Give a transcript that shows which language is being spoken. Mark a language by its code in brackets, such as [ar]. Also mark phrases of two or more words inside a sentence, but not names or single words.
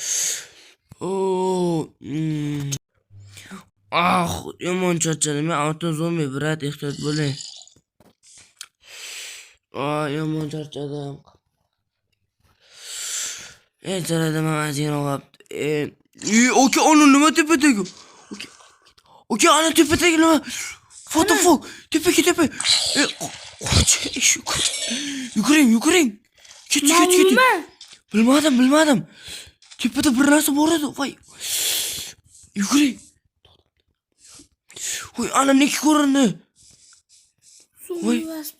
[uz] Yomon charchadim. Men avtozombi, brat, ehtiyot bo'ling. Yomon charchadim. Jarada men ozgina qolibdi. Aka, ana nima tepadagi? Aka, ana tepadagi nima? [en] What the fuck? [uz] Tepa. Yuguring. Ket. Bilmadim. Tepada bir narsa bor edi. Voy. Yuguring. Voy, ana neki ko'rindi. Zombi emasmi?